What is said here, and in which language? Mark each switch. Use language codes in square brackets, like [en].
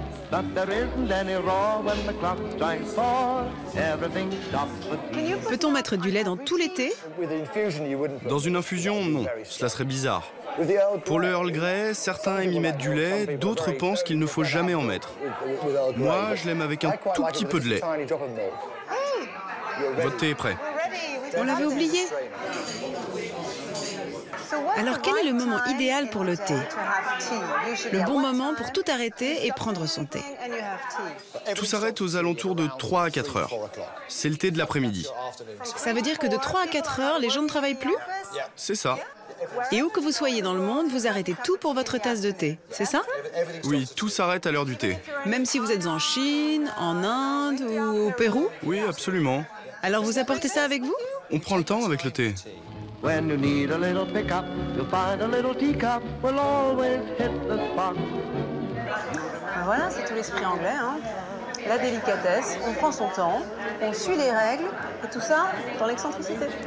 [en] But there isn't any roar when the clock strikes 4. Everything stops with me. [fr] Peut-on mettre du lait dans tous les thés? Dans une infusion, non. Cela serait bizarre. Pour le Earl Grey, certains aiment y mettre du lait, d'autres pensent qu'il ne faut jamais en mettre. Moi, je l'aime avec un tout petit peu de lait. Votre thé est prêt. On l'avait oublié. Alors quel est le moment idéal pour le thé? Le bon moment pour tout arrêter et prendre son thé. Tout s'arrête aux alentours de 3 à 4 heures. C'est le thé de l'après-midi. Ça veut dire que de 3 à 4 heures, les gens ne travaillent plus? C'est ça. Et où que vous soyez dans le monde, vous arrêtez tout pour votre tasse de thé, c'est ça? Oui, tout s'arrête à l'heure du thé. Même si vous êtes en Chine, en Inde ou au Pérou? Oui, absolument. Alors vous apportez ça avec vous? On prend le temps avec le thé. [en] When you need a little pickup, you'll find a little teacup will always hit the spot. [fr] Voilà, c'est tout l'esprit anglais. Hein. La délicatesse, on prend son temps, on suit les règles, et tout ça dans l'excentricité.